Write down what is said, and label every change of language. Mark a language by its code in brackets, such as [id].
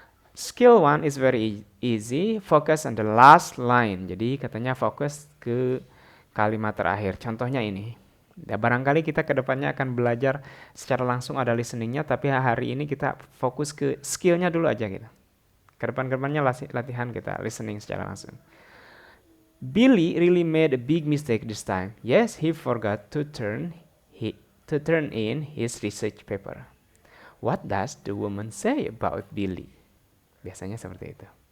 [en] Skill 1 is very easy, focus on the last line. [id] Jadi katanya fokus ke kalimat terakhir. Contohnya ini. Ya, barangkali kita ke depannya akan belajar secara langsung ada listeningnya, tapi hari ini kita fokus ke skillnya dulu aja gitu. Ke depannya latihan kita listening secara langsung. [en] Billy really made a big mistake this time. Yes, he forgot to turn in his research paper. What does the woman say about Billy? [id] Biasanya seperti itu.